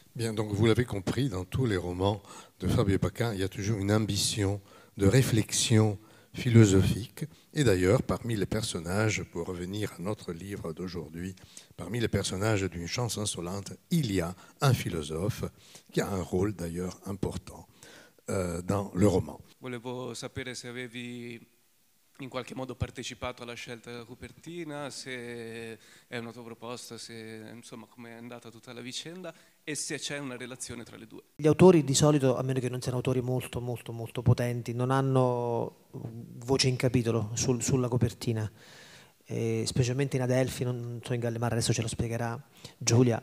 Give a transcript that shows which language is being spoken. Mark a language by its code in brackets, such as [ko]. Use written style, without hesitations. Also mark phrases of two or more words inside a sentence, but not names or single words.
[fr] Bien, donc vous l'avez compris, dans tous les romans de Fabio Paquin, il y a toujours une ambition de réflexion philosophique. Et d'ailleurs, parmi les personnages, pour revenir à notre livre d'aujourd'hui, parmi les personnages d'une Chance insolente, il y a un philosophe qui a un rôle d'ailleurs important dans le roman. [it] Volevo sapere se avevi in qualche modo partecipato alla scelta della copertina, se è una tua proposta, se insomma come è andata tutta la vicenda e se c'è una relazione tra le due. Gli autori di solito, a meno che non siano autori molto molto molto potenti, non hanno voce in capitolo sulla copertina, specialmente in Adelphi, non so in Gallimard, adesso ce lo spiegherà Giulia.